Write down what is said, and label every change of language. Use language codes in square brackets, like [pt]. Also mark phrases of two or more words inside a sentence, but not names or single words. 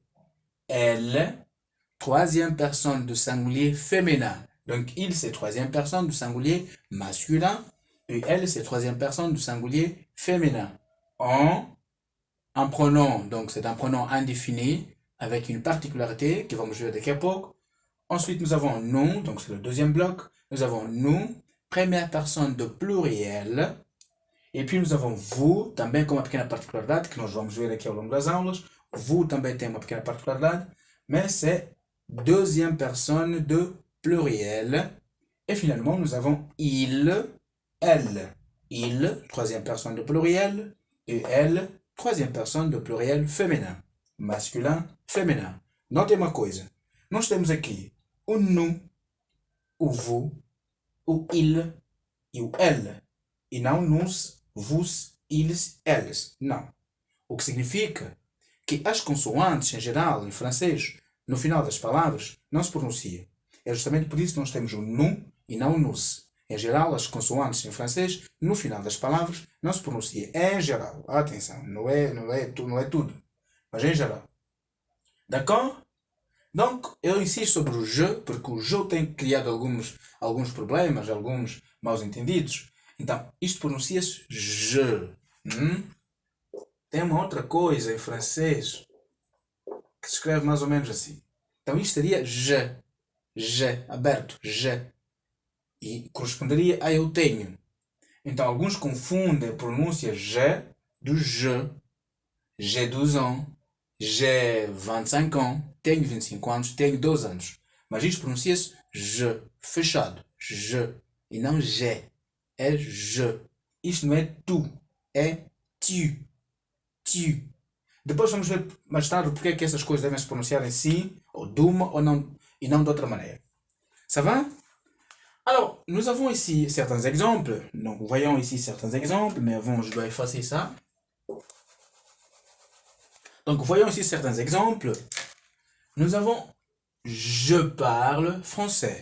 [fr] Elle, troisième personne de singulier féminin. Donc, il, c'est troisième personne du singulier masculin. Et elle, c'est troisième personne du singulier féminin. On, un pronom, donc c'est un pronom indéfini avec une particularité qui va me jouer [pt] daqui a pouco. [fr] Ensuite, nous avons nous, donc c'est le deuxième bloc. Nous avons nous, première personne de pluriel. E puis nous avons vous, [pt] também com uma pequena particularidade, que nós vamos ver aqui ao longo das aulas. Vous também tem uma pequena particularidade, [fr] mais c'est deuxième personne de pluriel. Et finalement, nous avons il, elle. Il, troisième personne de pluriel, et elle, troisième personne de pluriel féminin. Masculin, féminin. Notez [pt] uma coisa. Nós temos aqui o nous, o vous, o il e o elle. E não [fr] nous, vos, ils, elles. [pt] Não. O que significa que as consoantes, em geral, em francês, no final das palavras, não se pronunciam. É justamente por isso que nós temos o nous e não o nous. Em geral, as consoantes em francês, no final das palavras, não se pronunciam. Em geral. Atenção, não é tudo. Mas em geral. [fr] D'accord? Donc, [pt] eu insisto sobre o je, porque o je tem criado alguns problemas, alguns mal entendidos. Então, isto pronuncia-se je. Tem uma outra coisa em francês que se escreve mais ou menos assim. Então, isto seria je. Je, aberto, je. E corresponderia a eu tenho. Então, alguns confundem a pronúncia je do je. [fr] J'ai 12 ans. J'ai 25 ans. [pt] Tenho 25 anos. Tenho 12 anos. Mas isto pronuncia-se je. Fechado. Je. E não j'ai. É je. Isto não é tu. É tu. Tu. Depois vamos ver mais tarde porque é que essas coisas devem se pronunciar em si, ou de uma, ou não, e não de outra maneira. [fr] Ça va? Alors, nous avons ici certains exemples. Donc, voyons ici certains exemples, mais avant, je dois effacer ça. Donc, voyons ici certains exemples. Nous avons je parle français.